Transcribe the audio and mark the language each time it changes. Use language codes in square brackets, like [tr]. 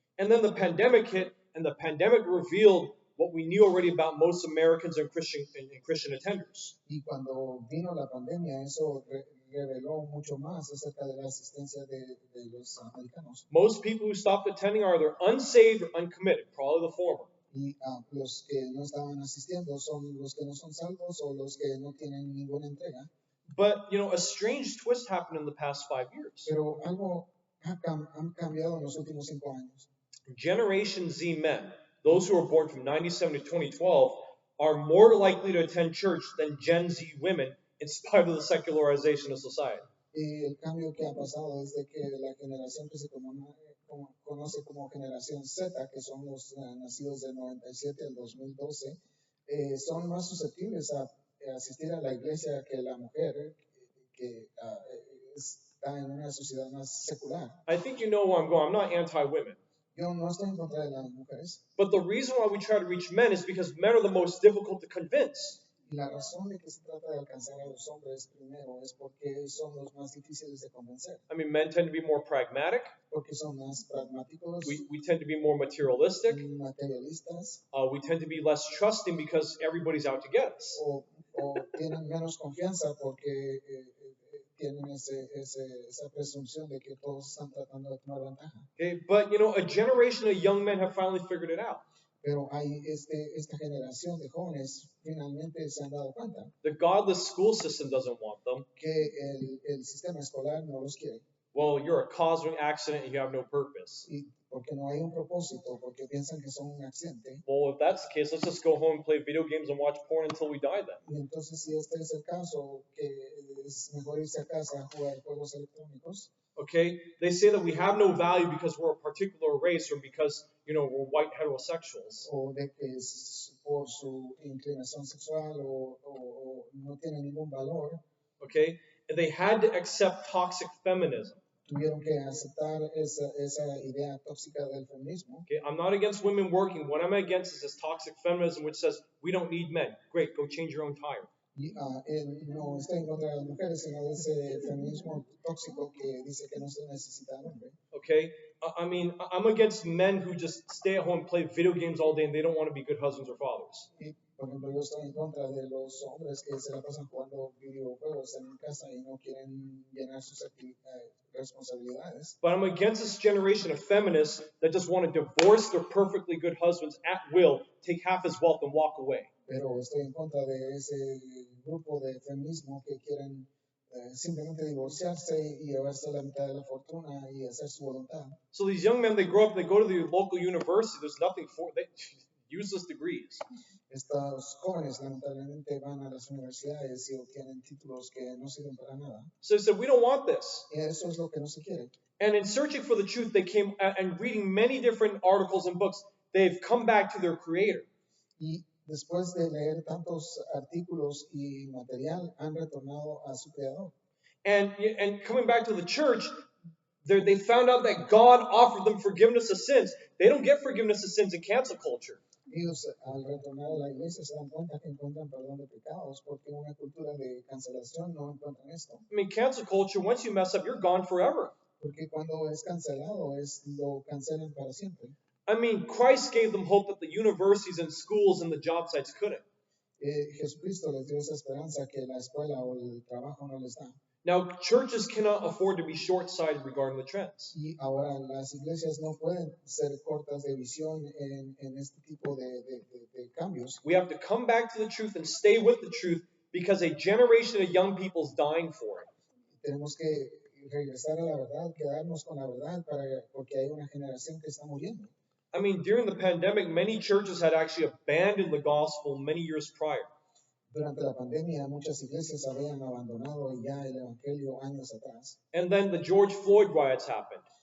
[en] And then the pandemic hit, and the pandemic revealed what we knew already about most Americans and Christian attenders. [es] Y cuando vino la pandemia, eso reveló mucho más acerca de la asistencia de los americanos. [en] Most people who stopped attending are either unsaved or uncommitted, probably the former. [es] Y los que no estaban asistiendo son los que no son salvos o los que no tienen ninguna entrega. [en] But, a strange twist happened in the past 5 years. [es] Pero algo han cambiado en los últimos 5 años. [en] Generation Z men, those who were born from 97 to 2012, are more likely to attend church than Gen Z women in spite of the secularization of society. [es] Y el cambio que ha pasado desde que la generación que se conoce como generación Z, que son los nacidos del 97 al 2012, son más susceptibles a asistir a la iglesia que la mujer, que está en una sociedad más secular. [en] I think you know where I'm going. I'm not anti-women. [es] Yo no estoy en contra de las mujeres. [en] But the reason why we try to reach men is because men are the most difficult to convince. [es] Y la razón de que se trata de alcanzar a los hombres primero es porque son los más difíciles de convencer. [en] I mean, men tend to be more pragmatic. [es] Porque son más pragmáticos, [en] We tend to be more materialistic. [es] materialistas, [en] We tend to be less trusting because everybody's out to get us. [es] o tienen menos confianza porque tienen esa presunción de que todos están tratando de tomar ventaja. [en] Okay, but a generation of young men have finally figured it out. [es] Pero hay esta generación de jóvenes finalmente se han dado cuenta [en] The godless school system doesn't want them. [es] que el sistema escolar no los quiere. [en] Well, you're a cosmic accident and you have no purpose. [es] Y porque no hay un propósito, porque piensan que son un accidente. [en] Well, if that's the case, let's just go home and play video games and watch porn until we die then. [es] Y entonces, si este es el caso, que es mejor irse a casa a jugar juegos electrónicos. [en] Okay? They say that we have no value because we're a particular race or because, we're white heterosexuals. [es] O de que es por su inclinación sexual o no tiene ningún valor, [en] Okay? And they had to accept toxic feminism. [es] tuvieron que aceptar esa idea tóxica del feminismo. [en] Okay? I'm not against women working. What I'm against is this toxic feminism which says we don't need men. Great, go change your own tire. [es] Y no está en contra de las mujeres, sino de ese feminismo tóxico que dice que no se necesita al hombre. [en] Okay? I mean, I'm against men who just stay at home and play video games all day and they don't want to be good husbands or fathers. [es] Y, por ejemplo, yo estoy en contra de los hombres que se la pasan jugando videojuegos en casa y no quieren llenar sus responsabilidades. [en] But I'm against this generation of feminists that just want to divorce their perfectly good husbands at will, take half his wealth and walk away. [es] Pero estoy en contra de ese grupo de feminismo que quieren simplemente divorciarse y llevarse la mitad de la fortuna y hacer su voluntad. [en] So these young men, they grow up, they go to the local university, there's nothing for they useless degrees. [es] Estos jóvenes lamentablemente van a las universidades y obtienen títulos que no sirven para nada. [en] So they said, we don't want this. [es] Y eso es lo que no se quiere. [en] And in searching for the truth, they came and reading many different articles and books, they've come back to their creator. [es] Y después de leer tantos artículos y material, han retornado a su creador. [en] And coming back to the church, they found out that God offered them forgiveness of sins. They don't get forgiveness of sins in cancel culture. [es] Ellos al retornar a la iglesia se dan cuenta que encuentran perdón de pecados porque en una cultura de cancelación no encuentran esto. [en] I mean, cancel culture, once you mess up, you're gone forever. [es] Porque cuando es cancelado, lo cancelan para siempre. [en] I mean, Christ gave them hope that the universities and schools and the job sites couldn't. [es] Jesucristo les dio esa esperanza que la escuela o el trabajo no les da. [en] Now, churches cannot afford to be short-sighted regarding the trends. [es] Y ahora las iglesias no pueden ser cortas de visión en este tipo de cambios. [en] We have to come back to the truth and stay with the truth because a generation of young people is dying for it. [es] Tenemos que regresar a la verdad, quedarnos con la verdad porque hay una generación que está muriendo. [en] I mean, during the pandemic, many churches had actually abandoned the gospel many years prior. [es] Durante la pandemia, muchas iglesias habían abandonado ya el evangelio años atrás. [en] And then the George Floyd riots happened.